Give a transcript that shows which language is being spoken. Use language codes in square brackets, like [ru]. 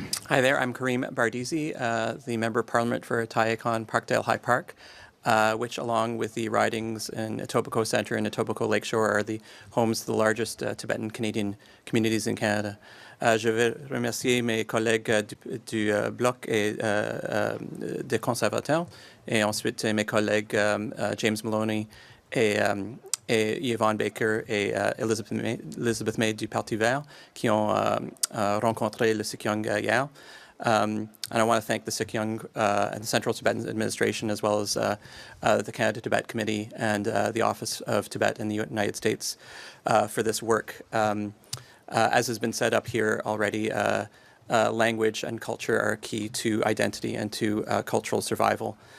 [en] Hi there, I'm Kareem Bardizi, the Member of Parliament for Tayakan Parkdale High Park, which along with the ridings in Etobicoke Centre and Etobicoke Lakeshore are the homes to the largest Tibetan Canadian communities in Canada. [fr] Je veux remercier mes collègues du Bloc et des conservateurs, et ensuite mes collègues James Maloney et Yvonne Baker et Elizabeth May du Parti vert qui ont rencontré le Sikyong hier. [en] And I want to thank the Sikyong and the Central Tibetan Administration, as well as the Canada-Tibet Committee and the Office of Tibet in the United States for this work. As has been said up here already, language and culture are key to identity and to cultural survival.